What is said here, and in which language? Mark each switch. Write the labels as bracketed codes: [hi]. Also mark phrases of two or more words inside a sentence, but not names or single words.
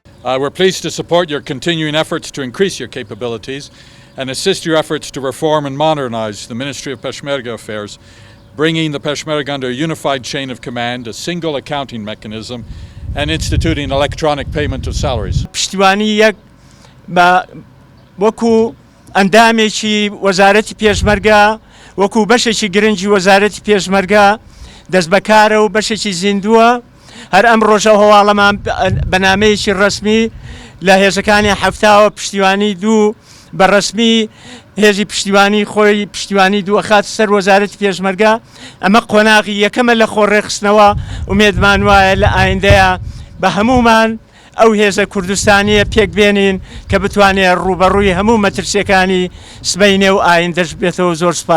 [en] We're pleased to support your continuing efforts to increase your capabilities and assist your efforts to reform and modernize the Ministry of Peshmerga Affairs, bringing the Peshmerga under a unified chain of command, a single accounting mechanism, and instituting electronic payment of salaries. [ckb] پشتیوانی یەک بە وەکو ئەندامێکی وەزارەتی پێشمەرگە وەکو بەشێکی گرنگی وەزارەتی پێشمەرگە دەست بەکارە و بەشێکی زیندووە هەر ئەم ڕۆژە هەواڵەمان بەنامەیەکی ڕسمی لە هێزەکانی هەفتاوە پشتیوانی دوو بەڕسمی هێزی پشتیوانی خۆی پشتیوانی دووە خات سەر وەزارەتی پێشمەرگە ئەمە قۆناغی یەکەمە لە خۆڕێخستنەوە ومێدمان وایە لە ئایندەیە بە هەمومان ئەو هێزە کوردستانیە پێک بێنین کە بتوانێت ڕوبەڕووی هەموو مەترسیەکانی سبەینێ و ئایندەش بێتەوە.